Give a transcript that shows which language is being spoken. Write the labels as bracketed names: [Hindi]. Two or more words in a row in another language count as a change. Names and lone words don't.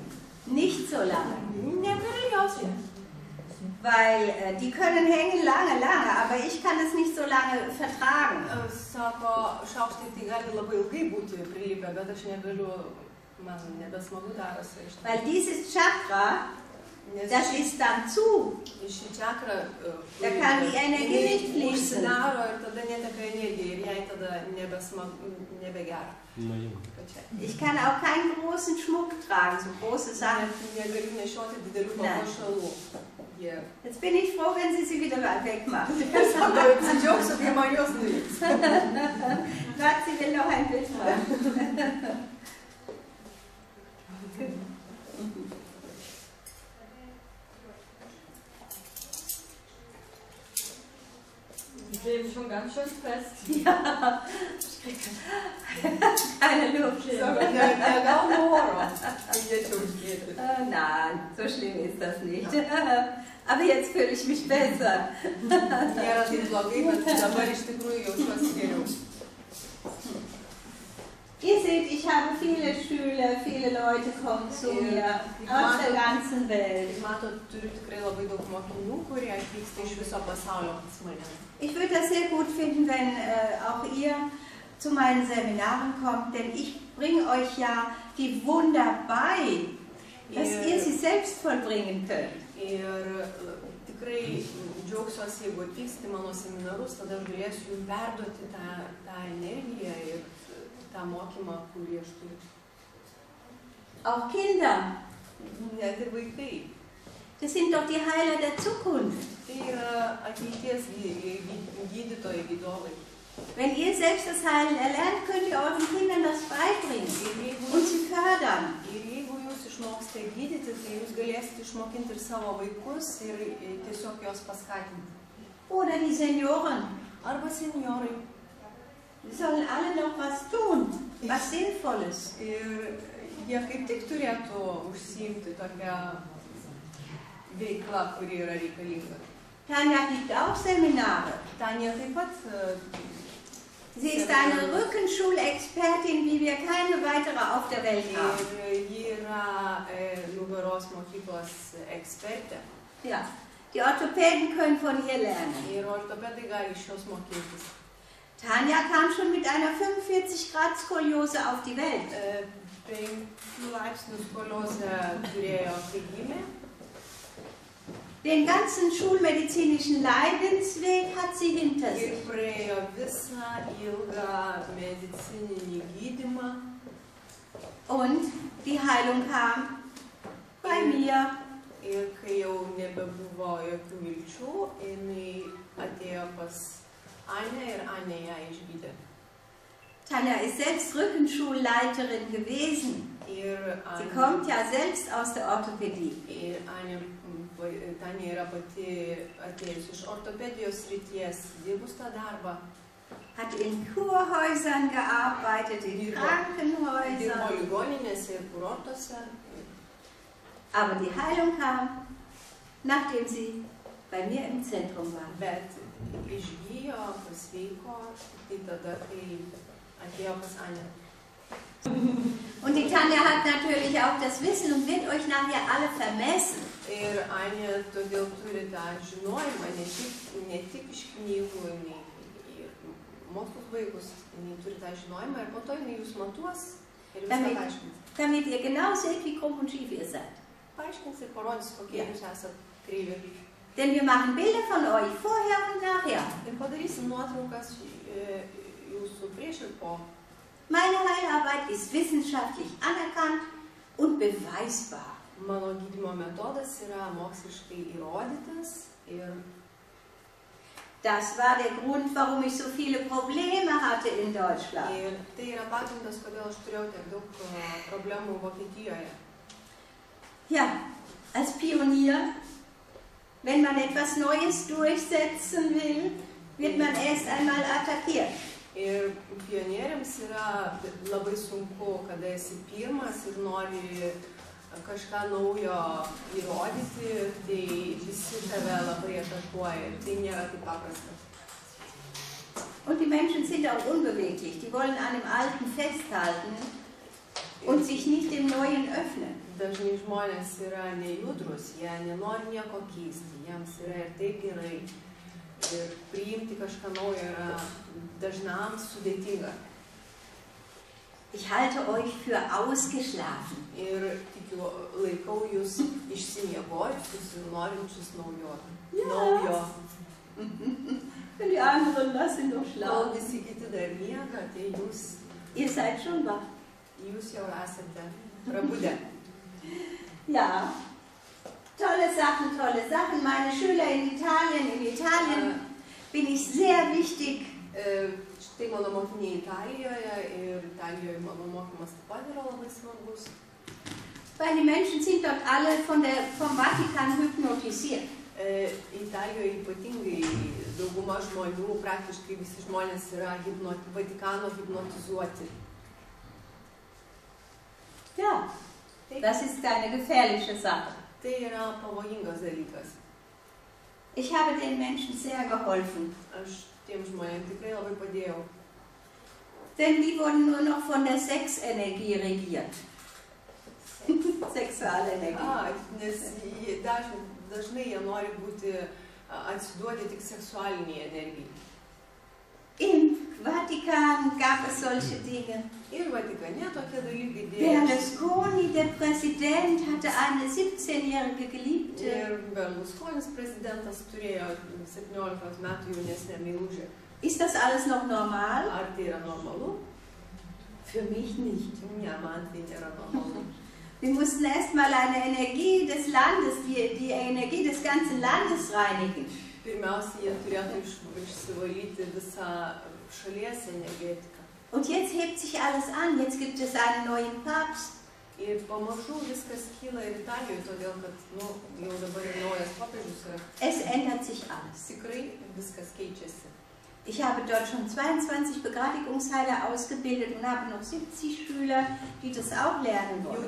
[German] Nicht so lange. Ne, würde ich aussehen. Weil die können hängen lange, aber ich kann es nicht so lange vertragen. [Lithuanian] Sako, šaukštai tai gali labai ilgai būti prilipę, bet aš negaliu, man nebesmagu darosi. [German] Weil dieses Chakra, das ist dann zu. [Lithuanian] Ši čakra, [German] Da kann die Energie nicht fließen. [Lithuanian] užsidaro ir tada neteka energija ir jai tada nebegera. [German] Ich kann auch keinen großen Schmuck tragen, so große Sachen. [Lithuanian] Negaliu nešioti didelių papuošalų. [German] Jetzt bin ich froh, wenn Sie sie wieder wegmachen. [Lithuanian] Sako, apsidžiaugsiu, kai man jos nuvyks. [German] Warte, sie will noch ein Bild machen. Die kleben schon ganz schön fest. Ja, keine Luft. [Lithuanian] Negaunu oro, kai jie čia uždėti. [German] Nein, so schlimm ist das nicht. Aber jetzt fühle ich mich besser. [Lithuanian] Nėra taip blogai, bet dabar iš tikrųjų jaučiuosi geriau. [German] Ihr seht, ich habe viele Schüler, viele Leute kommen zu mir aus der ganzen Welt. [Lithuanian] Matot, turiu tikrai labai daug mokinių, kurie atvyksta iš viso pasaulio pas mane. [German] Ich würde das sehr gut finden, wenn auch ihr zu meinen Seminaren kommt, denn ich bringe euch ja die Wunder bei, dass ihr sie selbst vollbringen könnt. [Lithuanian] Ir tikrai džiaugsiuosi, jeigu atvyksti mano seminarus, tada aš galėsiu jums perduoti tą energiją ir tą mokymą, kurį aš turiu. [German] Auch Kinder. [Lithuanian] Net ir vaikai. [German] Das sind doch die Heiler der Zukunft. [Lithuanian] Tai yra ateities gydytojai, gydovai. [German] Wenn ihr selbst das Heilen erlernt, könnt ihr euren Kindern das beibringen und sie fördern. [Lithuanian] Ir jeigu jūs išmoksite gydyti, tai jūs galėsite išmokinti ir savo vaikus ir tiesiog juos paskatinti. [German] Oder die Senioren. [Lithuanian] Arba seniorai. [German] Die sollen alle noch was tun, was Sinnvolles. [Lithuanian] Ir jie kaip tik turėtų užsiimti tokią veiklą, kuri yra reikalinga. [German] Tanja gibt auch Seminare. [Lithuanian] Tanja taip pat. [German] Sie ist eine Rückenschulexpertin, wie wir keine weitere auf der Welt haben. [Lithuanian] Ir ji yra nugaros mokyklos ekspertė. [German] Ja, die Orthopäden können von ihr lernen. [Lithuanian] Ir ortopedai gali iš jos mokytis. [German] Tanja kam schon mit einer 45 Grad Skoliose auf die Welt. [Lithuanian] 5 laipsnių skoliozę turėjo, kai gimė. [German] Den ganzen schulmedizinischen Leidensweg hat sie hinter [Lithuanian] Ir [German] sich. [Lithuanian] praėjo visą ilgą medicininį gydymą. [German] Und die Heilung kam bei mir. [Lithuanian] Ir kai jau nebebuvo jokių vilčių, jinai atėjo pas Anja ir Anja ją išgydė. [German] Tanja ist selbst Rückenschulleiterin gewesen. Sie kommt ja selbst aus der Orthopädie. [Lithuanian] Ir Tanja yra pati atėjusi iš ortopedijos srities, dirbus tą darbą. [German] Hat in Kurhäusern gearbeitet, in [Lithuanian] Dirbo [German] Krankenhäusern. [Lithuanian] ligoninėse ir kurortuose. [German] Aber die Heilung kam, nachdem sie bei mir im Zentrum war. [Lithuanian] Bet išgyjo, pasveiko, tai tada, kai atėjo pas Anja. [German] Und die Tanja hat natürlich auch das Wissen und wird euch nachher alle vermessen. [Lithuanian] Ir Anja todėl turi tą žinojimą, ne tik iš knygų, ir mokslus baigus, jinai turi tą žinojimą ir po to jinai jūs matuos ir viską paaiškins. [German] Damit ihr genau seht, wie krumm und schief ihr seid. [Lithuanian] Paaiškins ir parodys, kokie jūs esat kreivi. [German] Denn wir machen Bilder von euch, vorher und nachher. [Lithuanian] Ir padarysim nuotraukas jūsų prieš ir po. [German] Meine Heilarbeit ist wissenschaftlich anerkannt und beweisbar. [Lithuanian] Mano gydymo metodas yra moksliškai įrodytas ir [German] Das war der Grund, warum ich so viele Probleme hatte in Deutschland. [Lithuanian] Ir tai yra pagrindas, kodėl aš turėjau tiek daug problemų Vokietijoje. [German] Ja, als Pionier, wenn man etwas Neues durchsetzen will, wird man erst einmal attackiert. [Lithuanian] Ir pionieriams yra labai sunku, kada esi pirmas ir nori kažką naujo įrodyti, tai visi tave labai atakuoja ir tai nėra taip paprasta. [German] Und die Menschen sind auch unbeweglich, die wollen an dem Alten festhalten und sich nicht dem Neuen öffnen. [Lithuanian] Dažnai žmonės yra nejudrus, jie nenori nieko keisti, jiems yra ir taip gerai. Ir priimti kažką naujo yra dažnam sudėtinga. [German] Ich halte euch für ausgeschlafen. [Lithuanian] Ir tikiu, laikau jūs išsimiegojusius ir norinčius naujo. [German] Und die anderen lassen doch [Lithuanian] Kol [German] schlafen. [Lithuanian] visi kiti dar miega, tai [German] Ihr seid schon wach. [Lithuanian] jūs jau esate prabudę. [German] Ja, tolle Sachen. Meine Schüler in Italien bin ich sehr wichtig. [Lithuanian] Štai mano mokiniai Italijoje ir Italijoje mano mokymas taip pat yra labai svarbus. [German] Weil die Menschen sind dort alle vom Vatikan hypnotisiert. [Lithuanian] Italijoje ypatingai dauguma žmonių, praktiškai visi žmonės yra Vatikano hipnotizuoti. [German] Ja, das ist eine gefährliche Sache. [Lithuanian] Tai yra pavojingas dalykas. [German] Ich habe den Menschen sehr geholfen. [Lithuanian] Aš tiem žmonėm tikrai labai padėjau. [German] Denn die wurden nur noch von der Sexenergie regiert. Sexualenergie. [Lithuanian] Nes dažnai jie nori būti atsiduoti tik seksualiniai energijai. [German] Im Vatikan gab es solche Dinge. [Lithuanian] Ir Vatikane tokie dalykai dėjo. [German] Berlusconi, der Präsident, hatte eine 17-jährige Geliebte. [Lithuanian] Ir Berlusconis prezidentas turėjo 17 metų jaunesnę meilužę. [German] Ist das alles noch normal? [Lithuanian] Ar tai yra normalu? [German] Für mich nicht. [Lithuanian] Ne, man tai nėra normalu. [German] Wir mussten erstmal eine Energie des Landes, die Energie des ganzen Landes reinigen. [Lithuanian] Pirmiausia, jie turėtų išsivalyti visą šalies energetiką. [German] Und jetzt hebt sich alles an. Jetzt gibt es einen neuen Papst. [Lithuanian] Ir pamažu viskas kyla ir Italijoje, todėl kad jau dabar ir naujas popiežius yra. [German] Es ändert sich alles. [Lithuanian] Tikrai viskas keičiasi. [German] Ich habe dort schon 22 Begradigungsheiler ausgebildet und habe noch 70 Schüler, die das auch lernen wollen.